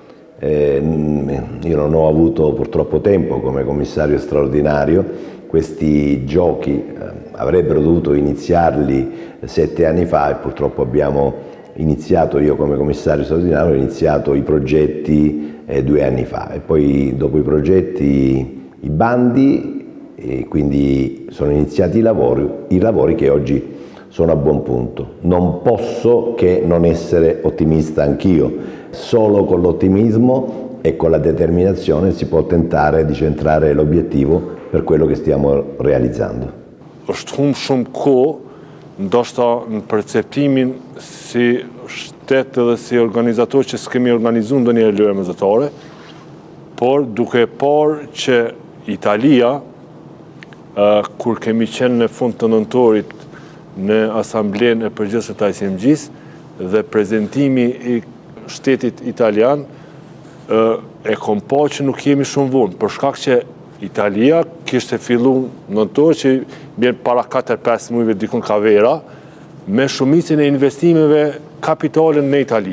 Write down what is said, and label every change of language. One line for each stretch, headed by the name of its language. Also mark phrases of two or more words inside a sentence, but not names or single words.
Italian: Io non ho avuto purtroppo tempo come commissario straordinario, questi giochi avrebbero dovuto iniziarli 7 anni fa e purtroppo abbiamo iniziato, io come commissario straordinario ho iniziato i progetti 2 anni fa e poi dopo i progetti i bandi e quindi sono iniziati i lavori che oggi sono a buon punto. Non posso che non essere ottimista anch'io, solo con l'ottimismo e con la determinazione si può tentare di centrare l'obiettivo per quello che stiamo realizzando.
Albanian: Është humbur shumë kohë, ndoshta në perceptimin si shtet dhe si organizator që s'kemi organizuar ndonjëherë lojë mesatare, por duke parë që Italia, kur kemi qenë në fund të nëntorit në asamblen e përgjithshme të ICMG-s dhe prezentimi i shtetit italian, e kom pa që nuk jemi shumë vonë, për shkak që Italia kishte filluar nëntor që bjen para 4-5 muajve dikun ka vera, me shumicën e investimeve kapitale në Itali.